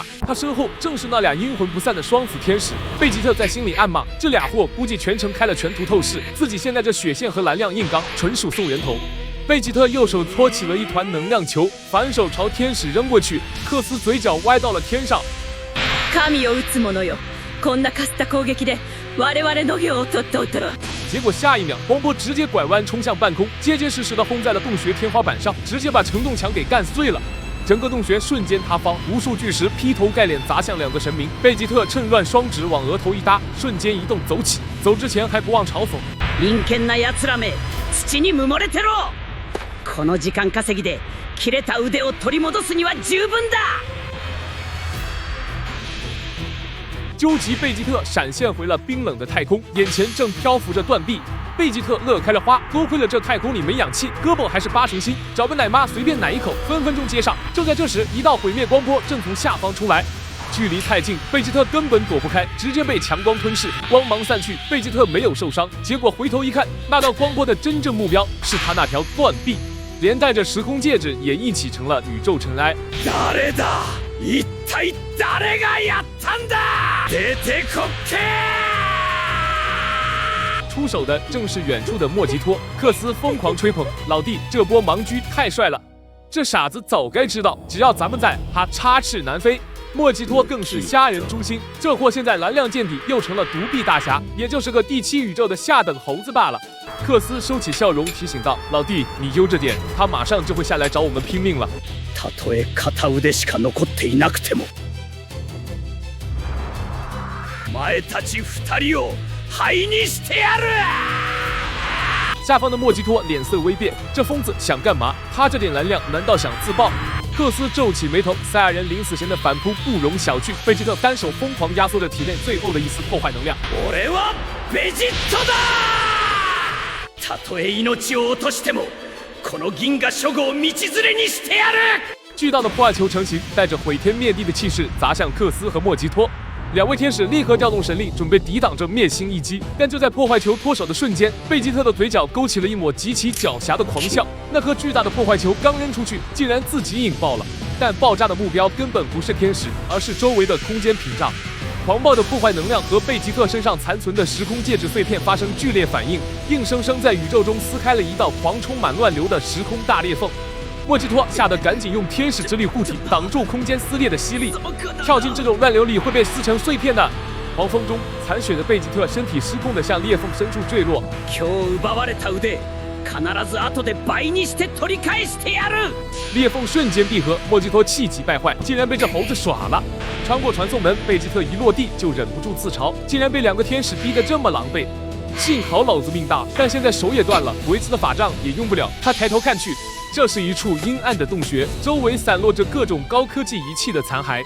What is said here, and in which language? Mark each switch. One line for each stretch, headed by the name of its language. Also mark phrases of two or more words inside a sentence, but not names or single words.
Chinese: 他身后正是那俩阴魂不散的双子天使。贝吉特在心里暗骂：这俩货估计全程开了全图透视，自己现在这血线和蓝量硬刚，纯属送人头。贝吉特右手搓起了一团能量球，反手朝天使扔过去。克斯嘴角歪到了天上。
Japanese: 神を撃つ者よ、こんなかすった攻撃で我々の業を取っておったら。
Chinese: 结果下一秒，光波直接拐弯冲向半空，结结实实的轰在了洞穴天花板上，直接把承重墙给干碎了。整个洞穴瞬間塌方，无数巨石劈头盖脸砸向两个神明。贝吉特趁乱双指往额头一搭，瞬间移动走起。走之前还不忘嘲讽：
Japanese: 陰険な奴らめ、土に埋もれてろ！この時間稼ぎで切れた腕を取り戻すには十分だ。
Chinese: 究极贝吉特闪现回了冰冷的太空，眼前正漂浮着断臂。贝吉特乐开了花，多亏了这太空里没氧气，胳膊还是8成新，找个奶妈随便奶一口，分分钟接上。就在这时，一道毁灭光波正从下方出来，距离太近，贝吉特根本躲不开，直接被强光吞噬。光芒散去，贝吉特没有受傷，结果回头一看，那道光波的真正目标是他那条断臂，连带着时空戒指也一起成了宇宙尘埃。
Japanese: 誰だ？一体誰がやったんだ？出てこけ！
Chinese: 出手的正是远处的莫吉托。克斯疯狂吹捧老弟，这波盲狙太帅了，这傻子早该知道，只要咱们在，他插翅难飞。莫吉托更是虾仁诛心，这货现在蓝量见底，又成了独臂大侠，也就是个第7宇宙的下等猴子罢了。克斯收起笑容，提醒道：老弟，你悠着点，他马上就会下来找我们拼命了。
Japanese: たとえ片腕しか残っていなくても、お前たち2人を灰にしてやる！
Chinese: 下方的莫吉托脸色微变，这疯子想干嘛？他这点蓝量难道想自爆？克斯皱起眉头，赛亚人临死前的反扑不容小觑。贝吉特单手疯狂压缩着体内最后的一丝破坏能量。
Japanese: 俺はベジットだ！たとえ命を落としても、この銀河諸国を道連れにしてやる！
Chinese: 巨大的破坏球成型，带着毁天灭地的气势砸向克斯和莫吉托。两位天使立刻调动神力，准备抵挡着灭星一击。但就在破坏球脱手的瞬间，贝吉特的嘴角勾起了一抹极其狡黠的狂笑。那颗巨大的破坏球刚扔出去，竟然自己引爆了。但爆炸的目标根本不是天使，而是周围的空间屏障。狂暴的破坏能量和贝吉特身上残存的时空戒指碎片发生剧烈反应，硬生生在宇宙中撕开了一道狂充满乱流的时空大裂缝。莫吉托吓得赶紧用天使之力护体，挡住空間撕裂的吸力。跳进这种乱流里会被撕成碎片的。狂风中，残血的贝吉特身体失控地向裂缝深处坠落。
Japanese: 今日奪われた腕、必ず後で倍にして取り返してやる！
Chinese: 裂缝瞬间闭合，莫吉托气急败坏，竟然被这猴子耍了。穿过传送门，贝吉特一落地就忍不住自嘲，竟然被2个天使逼得这么狼狈。幸好老子命大，但现在手也断了，维兹的法杖也用不了。他抬头看去，这是一处阴暗的洞穴，周围散落着各种高科技仪器的残骸。